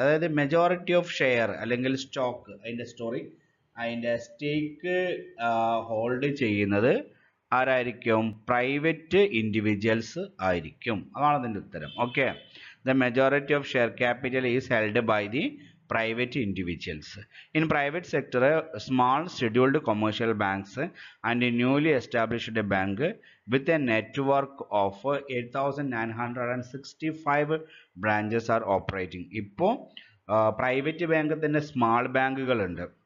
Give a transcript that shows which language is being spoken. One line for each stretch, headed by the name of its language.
Malayalam: അതായത് majority of share അല്ലെങ്കിൽ stock, അതിൻ്റെ സ്റ്റോറി, അതിൻ്റെ സ്റ്റേക്ക് ഹോൾഡ് ചെയ്യുന്നത് ആരായിരിക്കും? പ്രൈവറ്റ് ഇൻഡിവിജ്വൽസ് ആയിരിക്കും. അതാണ് അതിൻ്റെ ഉത്തരം.
English: The majority of share capital is held by the private individuals. In private sector, small scheduled commercial banks and a newly established bank with a network of 8,965 branches are operating.
Malayalam: ഇപ്പോൾ private bank തന്നെ small ബാങ്കുകളുണ്ട്.